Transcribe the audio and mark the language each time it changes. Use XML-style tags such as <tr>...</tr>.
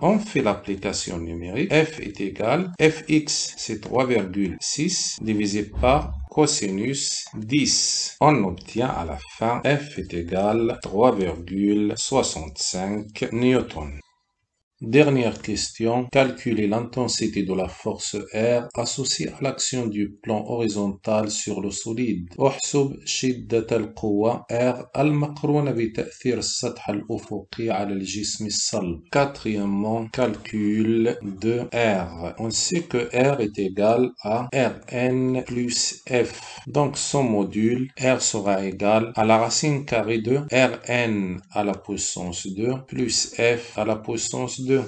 <fr>On fait l'application numérique. F est égal fx, c'est 3,6 divisé par cosinus 10. On obtient à la fin f est égal 3,65 newtons. Dernière question. Calculer l'intensité de la force R associée à l'action du plan horizontal sur le solide.</fr> <ar>احسب شدة القوة R المقرونة بتأثير السطح الأفقي على الجسم الصلب.</ar> <fr>Quatrièmement, calcul de R. On sait que R est égal à Rn plus F. Donc son module R sera égal à la racine carrée de Rn à la puissance 2 plus F à la puissance 2.</fr>